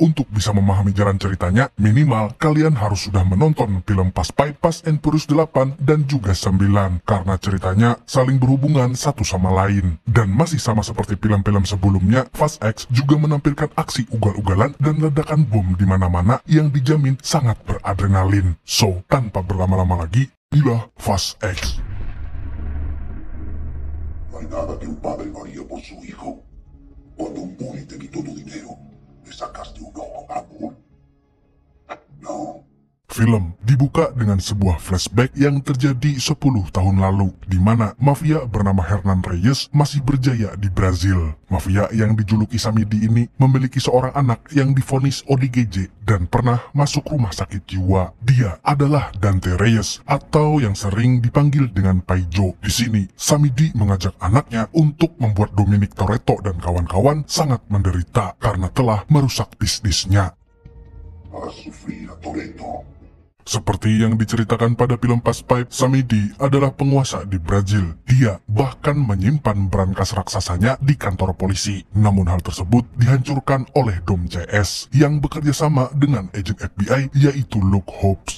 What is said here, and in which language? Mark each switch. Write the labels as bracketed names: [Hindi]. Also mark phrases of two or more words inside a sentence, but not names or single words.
[Indonesian] Untuk bisa memahami jalan ceritanya, minimal kalian harus sudah menonton film Fast and Furious 8 dan juga 9 karena ceritanya saling berhubungan satu sama lain. Dan masih sama seperti film-film sebelumnya, Fast X juga menampilkan aksi ugal-ugalan dan ledakan bom di mana-mana yang dijamin sangat beradrenalin. So, tanpa berlama-lama lagi, inilah Fast X. [Spanish] No hay nada que un padre no haría por su hijo. Cuando un bully te quitó tu dinero, ¿le sacaste un ojo, amor? No. [Indonesian] Film dibuka dengan sebuah flashback yang terjadi 10 tahun lalu, di mana mafia bernama Hernan Reyes masih berjaya di Brazil. Mafia yang dijuluki Samidi ini memiliki seorang anak yang divonis ODGJ dan pernah masuk rumah sakit jiwa. Dia adalah Dante Reyes atau yang sering dipanggil dengan Paijo. Di sini, Samidi mengajak anaknya untuk membuat Dominic Toretto dan kawan-kawan sangat menderita karena telah merusak bisnisnya. [Spanish] Para sufrir a Toretto. [Indonesian] Seperti yang diceritakan pada film Fast 5, Samidi adalah penguasa di Brazil. Dia bahkan menyimpan brankas raksasanya di kantor polisi. Namun hal tersebut dihancurkan oleh Dom CS yang bekerja sama dengan agen FBI yaitu Luke Hobbs.